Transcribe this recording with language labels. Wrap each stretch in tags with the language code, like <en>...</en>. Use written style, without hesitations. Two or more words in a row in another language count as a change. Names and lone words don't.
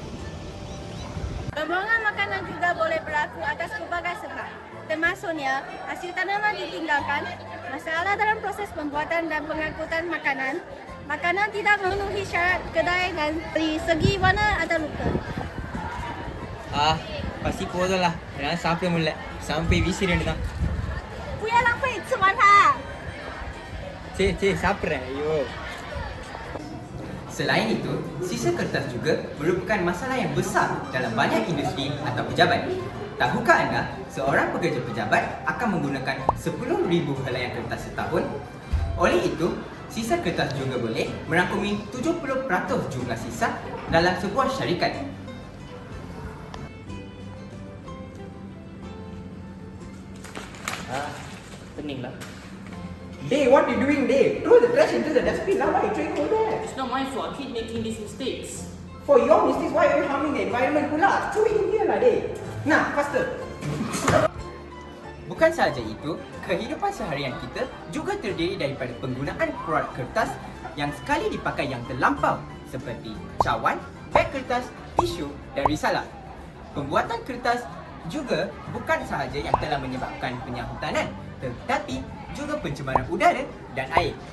<ms>Pembuangan makanan juga boleh berlaku atas pelbagai sebab, termasuknya hasil tanaman ditinggalkan, masalah dalam proses pembuatan dan pengangkutan makanan, makanan tidak memenuhi syarat kedai dan dari segi warna atau rupa. Pasti bodoh lah. Jangan sampai mulai sampai visi dia nak.</ms> <zh>不要浪费，吃完它。</zh> <ms>Sabar yo. Selain itu, sisa kertas juga merupakan masalah yang besar dalam banyak industri atau pejabat. Tahukah anda, seorang pekerja pejabat akan menggunakan 10,000 helaian kertas setahun? Oleh itu, sisa kertas juga boleh merangkumi 70% jumlah sisa dalam sebuah syarikat. Peninglah.</ms> <en>Dave, what are you doing, Dave? Throw the trash into the dustbin. Now why are you throwing over there? It's not my fault. I keep making these mistakes. For your mistakes, why are you harming the environment pula? Throw it in here lah, Dave. Nah, faster.</en> <ms>Bukan sahaja itu, kehidupan seharian kita juga terdiri daripada penggunaan produk kertas yang sekali dipakai yang terlampau seperti cawan, beg kertas, tisu dan risalah. Pembuatan kertas juga bukan sahaja yang telah menyebabkan penyahutanan, tetapi juga pencemaran udara dan air.</ms>